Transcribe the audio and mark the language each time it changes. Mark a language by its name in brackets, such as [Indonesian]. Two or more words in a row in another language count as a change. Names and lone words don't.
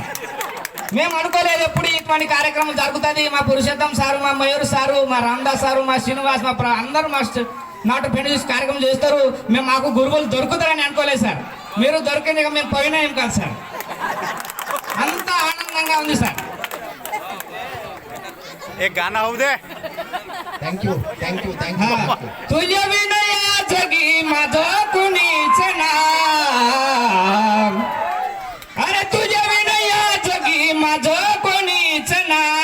[Telugu] మేము అనుకోలేదు ఎప్పుడు ఇటువంటి కార్యక్రమం జరుగుతుంది. మా పురుషోత్తం సారు, మా మయూర్ సారు, మా రామదాస్ సారు, మా శ్రీనివాస్, మా అందరూ మా నాటు పెళ్లి చూసి కార్యక్రమం చేస్తారు. మేము మాకు గురువులు దొరుకుతారని అనుకోలేదు సార్. మీరు దొరికింది ఇక మేము పోయినా ఏం కాదు సార్. అంత ఆనందంగా ఉంది సార్. [Hindi] एक गाना हो दे. [English] thank you. [Marathi] तुझे विनया जगी माझं कुणीच ना. अरे तुझे विनया जगी माझं कुणीच ना.